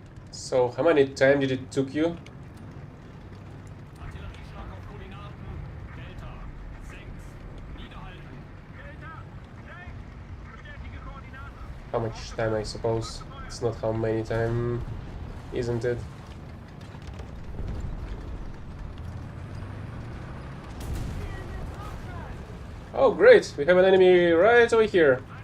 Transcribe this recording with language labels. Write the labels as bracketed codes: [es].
[en] So, how many time did it took you? [de] Artillerieschlag auf Koordinaten. Delta 6. Niederhalten. Delta 6. Bestätige Koordinaten. [en] How much time, I suppose? It's not how many time, isn't it? Oh, great! We have an enemy right over here.